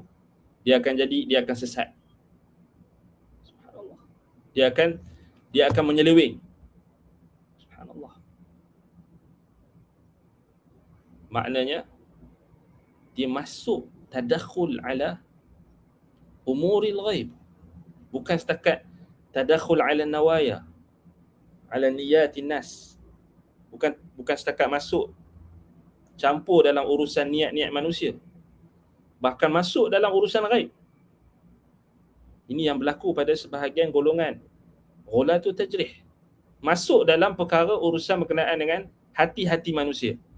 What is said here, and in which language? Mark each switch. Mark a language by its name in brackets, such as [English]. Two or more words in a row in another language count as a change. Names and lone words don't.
[Malay] Dia akan sesat. Subhanallah. Dia akan menyeleweng. Subhanallah. Maknanya dia masuk [Arabic] تداخل على أمور الغيب. [Malay] Bukan setakat [Arabic] تداخل على النوايا، على نيات الناس. [Malay] Bukan setakat masuk campur dalam urusan niat-niat manusia, bahkan masuk dalam urusan ghaib. Ini yang berlaku pada sebahagian golongan [Arabic] غلاة التجريح. [Malay] Masuk dalam perkara urusan berkenaan dengan hati-hati manusia.